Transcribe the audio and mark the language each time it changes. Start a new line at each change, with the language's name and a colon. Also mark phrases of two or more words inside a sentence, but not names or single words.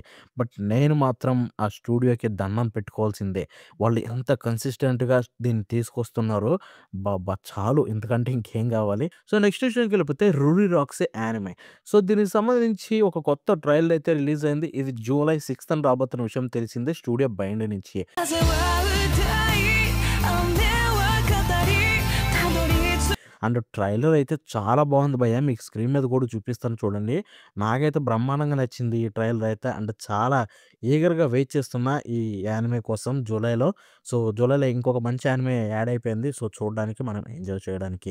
Telugu: బట్ నేను మాత్రం ఆ స్టూడియోకి దండం పెట్టుకోవాల్సిందే. వాళ్ళు ఎంత కన్సిస్టెంట్‌గా దీన్ని తీసుకొస్తున్నారో అబ్బబ్బా! చాలు ఇంతకంటే ఇంకేం గావాలి. సో, నెక్స్ట్ విషయానికెళ్ళిపోతే 'రూరీ రాక్స్' యానిమే. సో, దీనికి సంబంధించి ఒక కొత్త ట్రైలర్ అయితే రిలీజ్ అయింది. ఇది జూలై 6థ్ రాబోతున్న విషయం తెలిసిందే స్టూడియో బైండ్ నుంచి.
Japanese: 風は歌い雨は語りたどり着
English: and trailer
Telugu: అయితే చాలా బాగుంది భయ్యా. మీకు స్క్రీన్ మీద కూడా చూపిస్తాను చూడండి. నాకైతే బ్రహ్మాండంగా నచ్చింది ఈ ట్రైలర్ అయితే. అండ్ చాలా ఈగర్‌గా వెయిట్ చేస్తున్నా ఈ యానిమే కోసం జూలైలో. సో, జూలైలో ఇంకొక మంచి యానిమే యాడ్ అయిపోయింది. సో, చూడడానికి మనం ఎంజాయ్ చేయడానికి.